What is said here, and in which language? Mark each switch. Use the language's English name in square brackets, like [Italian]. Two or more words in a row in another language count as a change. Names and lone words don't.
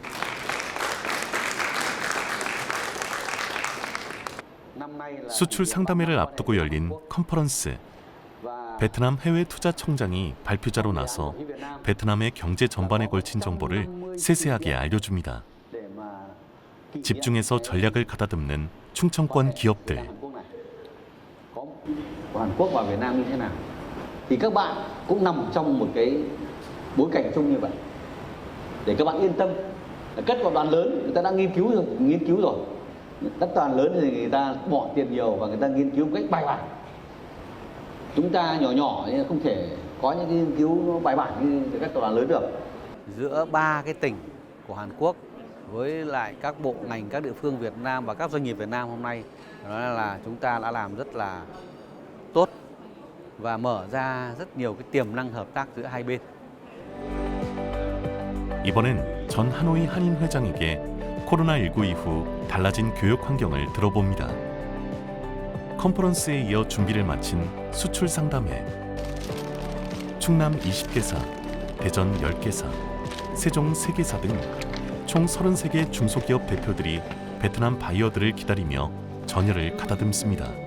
[Korean] 수출 상담회를 앞두고 열린 컨퍼런스. 베트남 해외투자청장이 발표자로 나서 베트남의 경제 전반에 걸친 정보를 세세하게 알려줍니다. 집중해서 전략을 가다듬는 충청권 기업들. [Vietnamese] Hàn Quốc vào Việt Nam như thế nào thì các bạn cũng nằm trong một cái bối cảnh chung như vậy để các bạn yên tâm. Các tập đoàn lớn người ta đã nghiên cứu rồi. Các tập đoàn lớn thì người ta bỏ tiền nhiều và người ta nghiên cứu một cách bài bản. Chúng ta nhỏ nên không thể có những nghiên cứu bài bản như các tập đoàn lớn được. Giữa ba cái tỉnh của Hàn Quốc với lại các bộ ngành, các địa phương Việt Nam và các doanh nghiệp Việt Nam hôm nay, đó là chúng ta đã làm rất là tốt và mở ra rất nhiều cái tiềm năng hợp tác giữa hai bên. [Korean] 이번엔 전 하노이 한인 회장에게 코로나19 이후 달라진 교육 환경을 들어봅니다. 컨퍼런스에 이어 준비를 마친 수출 상담회. 충남 20개사, 대전 10개사, 세종 3개사 등 총 33개 중소기업 대표들이 베트남 바이어들을 기다리며 전열을 가다듬습니다.